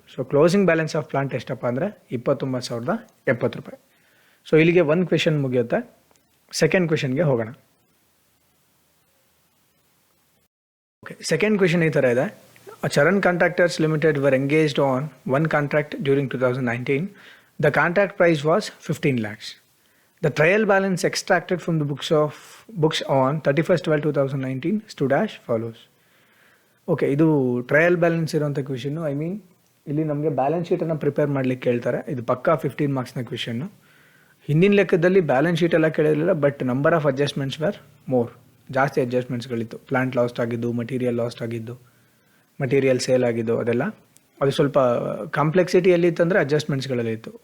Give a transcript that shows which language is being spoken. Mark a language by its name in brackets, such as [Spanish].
[English] so closing balance of plant [Kannada] ಎಷ್ಟಪ್ಪ ಅಂದರೆ 29,070 ರೂಪಾಯಿ. ಸೊ ಇಲ್ಲಿಗೆ ಒಂದು ಕ್ವೆಶನ್ ಮುಗಿಯುತ್ತೆ. ಸೆಕೆಂಡ್ ಕ್ವೆಶನ್ಗೆ ಹೋಗೋಣ. [English] okay, [Kannada] ಸೆಕೆಂಡ್ ಕ್ವೆಶನ್ ಈ ಥರ ಇದೆ. [English] Charan contractors limited were engaged on one contract during 2019. The contract price was 15 lakhs. The trial balance extracted from the books on 31/12/2019 stood as follows. [Kannada] Okay, ಇದು trial balance ಇರೋಂಥ question. [English] I mean [Kannada] ಇಲ್ಲಿ ನಮಗೆ balance ಶೀಟನ್ನು prepare ಮಾಡಲಿಕ್ಕೆ ಕೇಳ್ತಾರೆ. ಇದು ಪಕ್ಕಾ 15 ಮಾರ್ಕ್ಸ್ನ question. ಹಿಂದಿನ ಲೆಕ್ಕದಲ್ಲಿ ಬ್ಯಾಲೆನ್ಸ್ ಶೀಟ್ ಎಲ್ಲ ಕೇಳಿರಲಿಲ್ಲ, but [English] Number of adjustments were more. [Kannada] ಜಾಸ್ತಿ ಅಡ್ಜಸ್ಟ್ಮೆಂಟ್ಸ್ಗಳಿತ್ತು. ಪ್ಲಾಂಟ್ ಲಾಸ್ಟ್ ಆಗಿದ್ದು, ಮಟೀರಿಯಲ್ ಲಾಸ್ಟ್ ಆಗಿದ್ದು, ಮಟೀರಿಯಲ್ ಸೇಲ್ ಆಗಿದ್ದು, ಅದೆಲ್ಲ ಅದು ಸ್ವಲ್ಪ ಕಾಂಪ್ಲೆಕ್ಸಿಟಿಯಲ್ಲಿ ಇತ್ತಂದರೆ ಅಡ್ಜಸ್ಟ್ಮೆಂಟ್ಸ್ಗಳಲ್ಲಿ ಇತ್ತು.